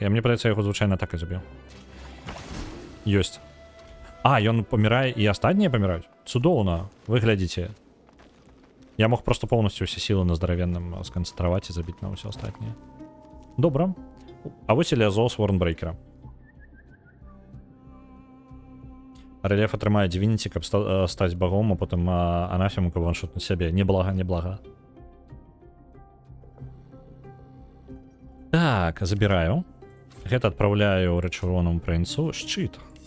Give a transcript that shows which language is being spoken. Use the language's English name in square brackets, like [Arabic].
[Belarusian] Я мне падаецца, я яго звычайна так і заб'ю. Ёсць. А, ён памірае і астатнія паміраюць? Цудоўна. Вы глядзіце. [Russian] Я мог просто полностью все силы на здоровенном сконцентровать и забить на все остальное. Добро. [Belarusian] А вось Элиазол с Ворнбрейкера. Рельеф атрымае Divinity, каб стаць багом, а потым анафему, каб ваншотнуць сябе. Неблага, неблага. Так, забираю. Гэта адпраўляю рэчыронаму прынцу. Шчыт.